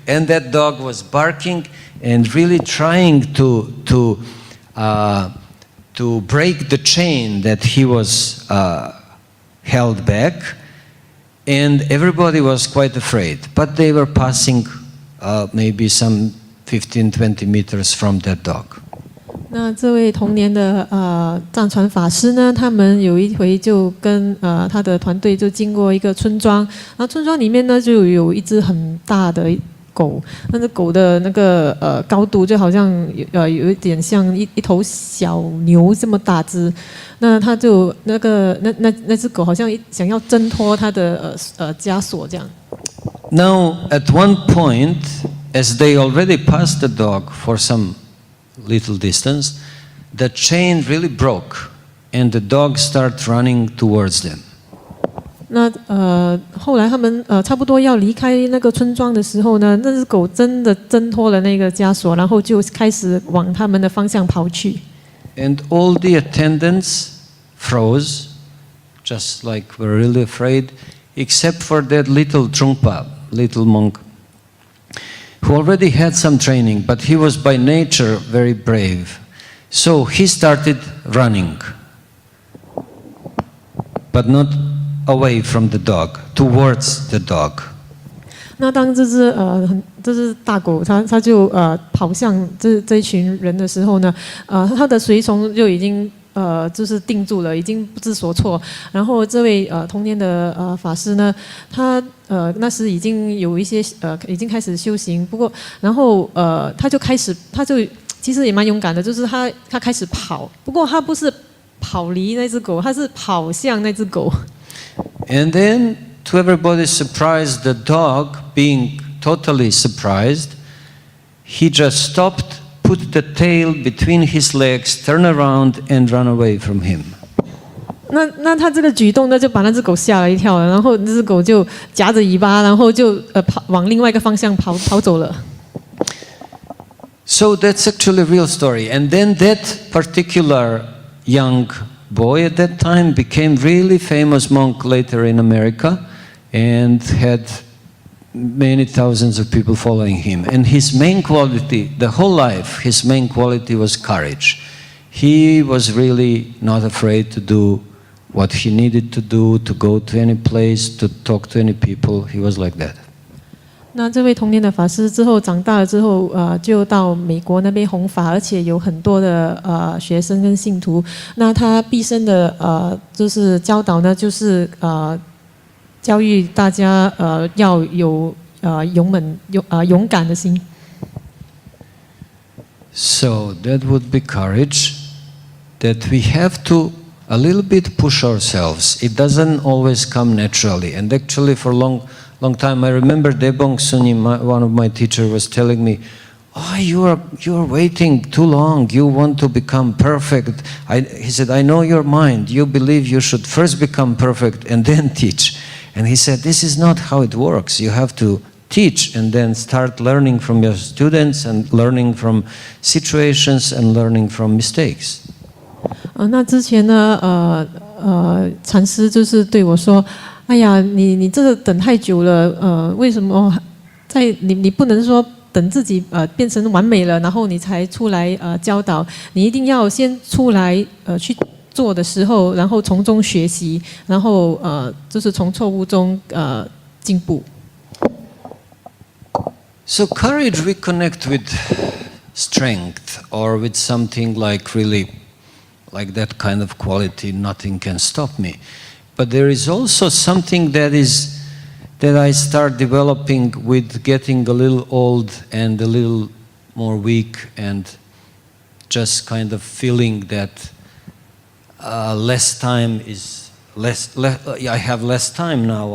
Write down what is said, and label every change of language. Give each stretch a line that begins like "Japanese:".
English: And that dog was barking and really trying to break the chain that he was held back. And everybody was quite afraid. But they were passing maybe some 15-20 meters from that dog.
Chinese: 那这位童年的藏传法师呢，他们有一回就跟他的团队就经过一个村庄，然后村庄里面呢就有一只很大的狗，那只狗的那个高度就好像有一点像一头小牛这么大只，那他就那只狗好像想要挣脱他的枷锁这样。
English: Now at one point, as they already passed the dog for some little distance, the chain really broke and the dog started running towards them.
Chinese: 那后来他们差不多要离开那个村庄的时候呢，那只狗真的挣脱了那个枷锁，然后就开始往他们的方向跑去。
English: And all the attendants froze, just like were really afraid, except for that little Trungpa, little monk, who already had some training, but he was by nature very brave. So he started running, but not away from the dog, towards the dog.
Chinese: 那当这只大狗它就跑向这一群人的时候呢，它的随从就已经就是定住了，已经不知所措。然后这位童年的法师呢，他那时已经有一些已经开始修行，不过然后他就其实也蛮勇敢的，就是他开始跑，不过他不是跑离那只狗，他是跑向那只狗。
English: And then, to everybody's surprise, the dog, being totally surprised, he just stopped, put the tail between his legs, turned around and ran away from him.
Chinese: 那他这个举动呢，就把那只狗吓了一跳了，然后那只狗就夹着尾巴，然后就往另外一个方向跑走了。
English: So that's actually a real story. And then that particular young boy at that time became really famous monk later in America and had many thousands of people following him. And his main quality, the whole life, his main quality was courage. He was really not afraid to do what he needed to do, to go to any place, to talk to any people. He was like that.
Chinese: 那这位童年的法师之后长大了之后，就到美国那边弘法，而且有很多的学生跟信徒。那他毕生的就是教导呢，就是教育大家要有勇敢的心。
English: So that would be courage, that we have to a little bit push ourselves. It doesn't always come naturally. And actually for long time, I remember Oh Kwang Sunim, one of my teachers, was telling me, "Oh, you are waiting too long. You want to become perfect." He said, "I know your mind. You believe you should first become perfect and then teach." And he said, "This is not how it works. You have to teach and then start learning from your students and learning from situations and learning from mistakes."
Chinese: 那之前呢，禅师就是对我说：“哎呀，你这个等太久了，为什么你不能说等自己变成完美了，然后你才出来教导？你一定要先出来去做的时候，然后从中学习，然后就是从错误中进步。”
English: So courage we connect with strength or with something like really like that kind of quality, nothing can stop me. But there is also something that I start developing with getting a little old and a little more weak and just kind of feeling that less time is I have less time now.